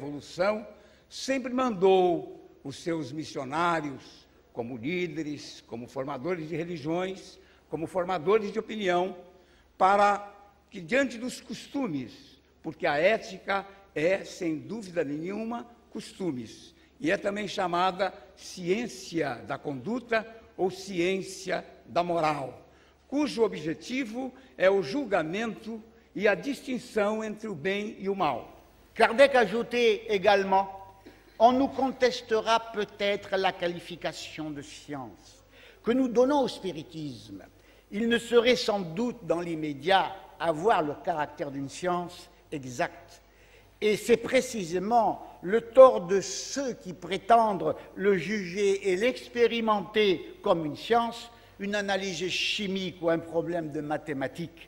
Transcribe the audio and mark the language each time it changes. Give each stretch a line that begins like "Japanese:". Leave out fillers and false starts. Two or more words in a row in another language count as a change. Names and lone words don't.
Portuguese: evolução, sempre mandou os seus missionários como líderes, como formadores de religiões, como formadores de opinião, para que, diante dos costumes, porque a ética é, sem dúvida nenhuma, costumes, e é também chamada ciência da conduta ou ciência da moral, cujo objetivo é o julgamento e a distinção entre o bem e o mal.
French: Kardec ajoutait également: on nous contestera peut-être la qualification de science que nous donnons au spiritisme. Il ne saurait sans doute dans l'immédiat avoir le caractère d'une science exacte. Et c'est précisément le tort de ceux qui prétendent le juger et l'expérimenter comme une science, une analyse chimique ou un problème de mathématiques.